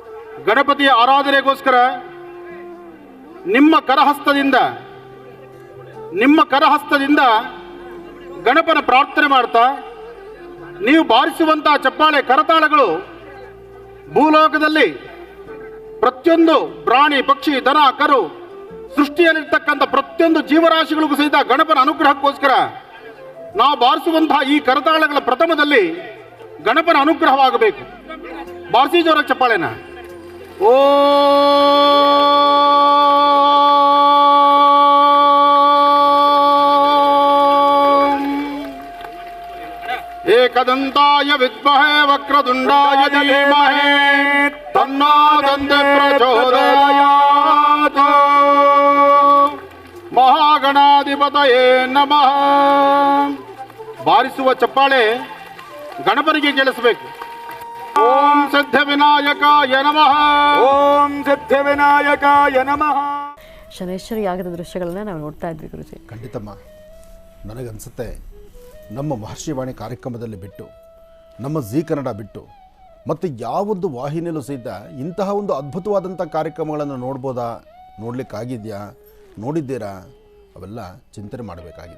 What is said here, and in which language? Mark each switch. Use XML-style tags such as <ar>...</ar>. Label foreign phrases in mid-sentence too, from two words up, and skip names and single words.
<kn>ಗಣಪತಿಯ ಆರಾಧನೆಗೋಸ್ಕರ ನಿಮ್ಮ ಕರಹಸ್ತದಿಂದ ಗಣಪನ ಪ್ರಾರ್ಥನೆ ಮಾಡ್ತಾ ನೀವು ಬಾರಿಸುವಂತಹ ಚಪ್ಪಾಳೆ ಕರತಾಳಗಳು ಭೂಲೋಕದಲ್ಲಿ ಪ್ರತಿಯೊಂದು ಪ್ರಾಣಿ ಪಕ್ಷಿ ದನ ಕರು ಸೃಷ್ಟಿಯಲ್ಲಿರ್ತಕ್ಕಂಥ ಪ್ರತಿಯೊಂದು ಜೀವರಾಶಿಗಳಿಗೂ ಸಹಿತ ಗಣಪನ ಅನುಗ್ರಹಕ್ಕೋಸ್ಕರ ನಾವು ಬಾರಿಸುವಂತಹ ಈ ಕರತಾಳಗಳ ಪ್ರಥಮದಲ್ಲಿ ಗಣಪನ ಅನುಗ್ರಹವಾಗಬೇಕು. ಬಾರಿಸಿ ಜೋರ ಚಪ್ಪಾಳೆನ.</kn> <sa>ಓ ಏಕದಂತಾಯ ವಿದ್ಮಹೇ ವಕ್ರತುಂಡಾಯ ಧೀಮಹಿ ತನ್ನೋ ದಂತೆ ಪ್ರಚೋದಯಾತ್. ಮಹಾಗಣಾಧಿಪತಯೇ ನಮಃ.</sa> <kn>ಬಾರಿಸುವ ಚಪ್ಪಾಳೆ ಗಣಪನಿಗೆ ಕೇಳಿಸಬೇಕು.</kn> <sa>ಓಂ ಸಿದ್ಧಿವಿನಾಯಕಾಯ ನಮಃ. ಓಂ ಸಿದ್ಧಿವಿನಾಯಕಾಯ ನಮಃ.</sa> <kn>ಶನೇಶ್ವರಿ ಯಾಗದ ದೃಶ್ಯಗಳನ್ನ ನಾವು ನೋಡ್ತಾ ಇದ್ವಿ ಗುರುಜಿ. ಖಂಡಿತಮ್ಮ, ನನಗನ್ಸುತ್ತೆ ನಮ್ಮ ಮಹರ್ಷಿವಾಣಿ ಕಾರ್ಯಕ್ರಮದಲ್ಲಿ ಬಿಟ್ಟು, ನಮ್ಮ ಜೀ ಕನ್ನಡ ಬಿಟ್ಟು ಮತ್ತು ಯಾವೊಂದು ವಾಹಿನಿಯಲ್ಲೂ ಸಹಿತ ಇಂತಹ ಒಂದು ಅದ್ಭುತವಾದಂಥ ಕಾರ್ಯಕ್ರಮಗಳನ್ನು ನೋಡ್ಬೋದಾ, ನೋಡಲಿಕ್ಕಾಗಿದೆಯಾ, ನೋಡಿದ್ದೀರಾ, ಅವೆಲ್ಲ ಚಿಂತನೆ ಮಾಡಬೇಕಾಗಿದೆ.</kn>